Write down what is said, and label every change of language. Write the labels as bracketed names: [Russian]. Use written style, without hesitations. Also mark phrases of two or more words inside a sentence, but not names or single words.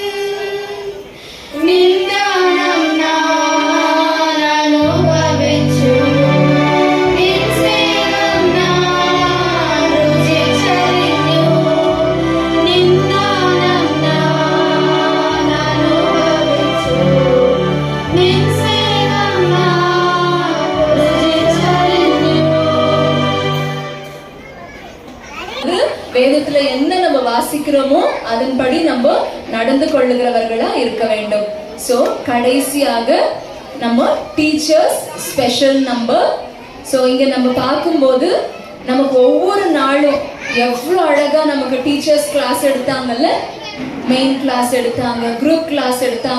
[Malayalam] നിന്നാനം ഞാൻ അനുഭവിച്ചു നിൻ സ്നേഹം ഞാൻ രുചിച്ചറിഞ്ഞു നിന്നാനം ഞാൻ അനുഭവിച്ചു നിൻ സ്നേഹം ഞാൻ രുചിച്ചറിഞ്ഞു. [Tamil] வேதத்துல என்ன நம்ம வாசிக்கிறோமோ அதன்படி நம்ம நடந்து கொள்ளுகிறவர்களா இருக்க வேண்டும். சோ கடைசியாக நம்ம [English] teachers special number. [Tamil] சோ இங்க நம்ம பார்க்கும்போது நமக்கு ஒவ்வொரு நாளும் எவ்வளவு அழகா நமக்கு [English] teachers class [Tamil] எடுத்தாங்கல்ல, [English] main class [Tamil] எடுத்தாங்க, [English] group class [Tamil] எடுத்தாங்க.